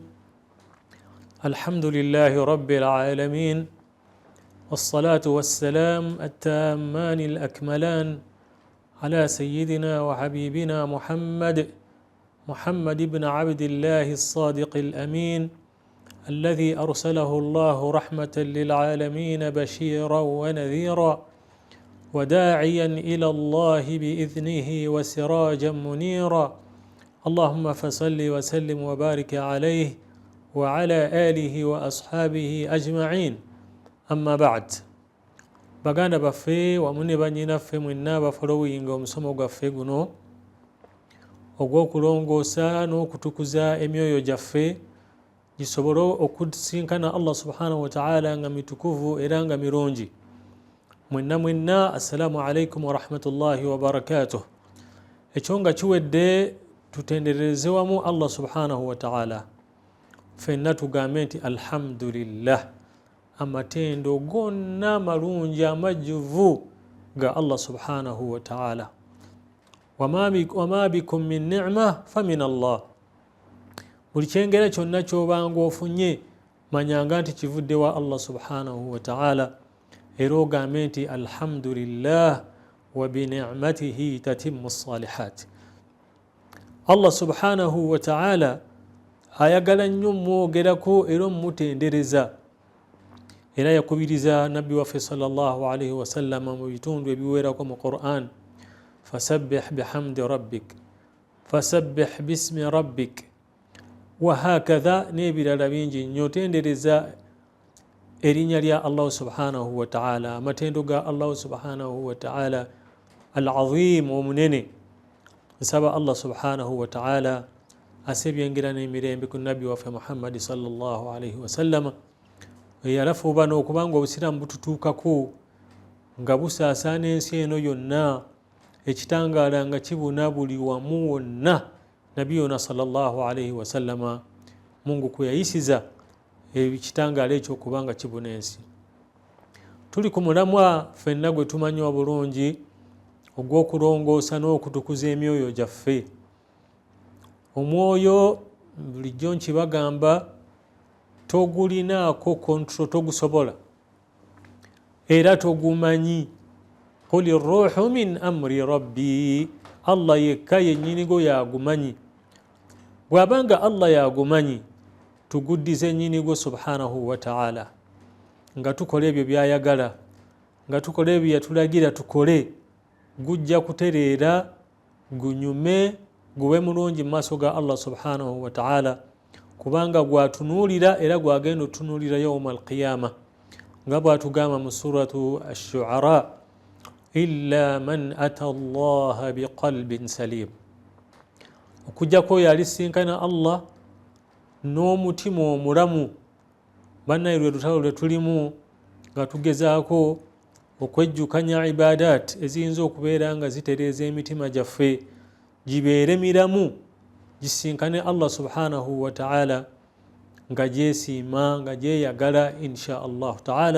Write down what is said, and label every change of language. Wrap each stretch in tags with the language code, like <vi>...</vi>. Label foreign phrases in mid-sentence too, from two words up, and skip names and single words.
<ar>الحمد لله رب العالمين، والصلاة والسلام التامان الأكملان على سيدنا وحبيبنا محمد بن عبد الله الصادق الأمين، الذي أرسله الله رحمة للعالمين بشيرا ونذيرا وداعيا إلى الله بإذنه وسراجا منيرا. اللهم فصل وسلم وبارك عليه وعلى آله وأصحابه أجمعين. أما بعد،</ar> <lg>baganda baffe wamu ne bannyinaffe mwenna abafolowinga omusomo gwaffe guno ogw'okulongoosa n'okutukuza emyoyo gyaffe gisobole okusinkana</lg> <ar>الله سبحانه وتعالى</ar> <lg>nga mitukuvu era nga mirungi.</lg> <ar>Mwenna السلام عليكم ورحمة الله وبركاته.</ar> <lg>Ekyo nga kiwedde tutendereze wamu</lg> <ar>الله سبحانه وتعالى,</ar> <lg>ffenna tugambe nti alhamdulillah, amatendo gonna malungi amajjuvu ga</lg> <ar>الله سبحانه وتعالى. وما بكم من نعمة فمن الله.</ar> <lg>Buli kyengera kyonna kyobanga ofunye manyanga nti kivudde wa</lg> <ar>الله سبحانه وتعالى,</ar> <lg>era ogambe nti</lg> <ar>الحمد لله وبنعمته تتم الصالحات. الله سبحانه وتعالى</ar> <lg>ayagala nnyo mwogerako era mmutendereza, era yakubiriza nabbi waffe</lg> <ar>صلى الله عليه وسلم</ar> <lg>mu bitundu ebiwerako mu Qur'an,</lg> <ar>فسبح بحمد ربك فسبح باسم ربك وهكذا</ar> <lg>n'ebirala bingi nnyo. Tendereza erinnya lya</lg> <ar>الله سبحانه وتعالى,</ar> <lg>amatendo ga</lg> <ar>الله سبحانه وتعالى العظيم</ar> <lg>omunene. Nsaba</lg> <ar>الله سبحانه وتعالى</ar> <lg>asebyengera n'emirembe ku nabbi waffe Muhammad</lg> <ar>صلى الله عليه وسلم,</ar> <lg>eyalafuuba n'okubanga obusiraamu bututuukako nga busaasaana ensi eno yonna, ekitangaala nga kibuna buli wamu wonna. Nabbi yona</lg> <ar>صلى الله عليه وسلم</ar> <lg>Mungu kwe yayisiza ekitangaala ekyo okubanga kibuna ensi. Tuli ku mulamwa ffenna gwe tumanyi obulungi ogw'okulongoosa n'okutukuza emyoyo gyaffe. Omwoyo bulijjo nkibagamba togulinaako control, togusobola era togumanyi.</lg> <ar>قل الروح من أمر ربي,</ar> <lg>Allah yekka yennyinigo yagumanyi. Bw'abanga Allah yagumanyi, tuguddize nnyinigo</lg> <ar>سبحانه وتعالى</ar> <lg>nga tukola ebyo byayagala, nga tukola ebyo yatulagira tukole, gujja kutereera gunyume gube mulungi mu maaso ga</lg> <ar>الله سبحانه وتعالى,</ar> <lg>kubanga gwatunuulira era gwagenda otunuulira</lg> <ar>يوم القيامة,</ar> <lg>nga bwatugamba mu</lg> <ar>سورة الشعراء, إلا من أتى الله بقلب سليم.</ar> <lg>Okujjako oyo alisinkana Allah n'omutima omulamu. Bannaye lwe lutalo lwe tulimu nga tugezaako okwejjukanya ibadat eziyinza okubeera nga zitereeza emitima gyaffe gibeere miramu, gisinkane</lg> <ar>الله سبحانه وتعالى</ar> <lg>nga gyesiima, nga gyeyagala</lg> <ar>إن شاء الله تعالى.</ar>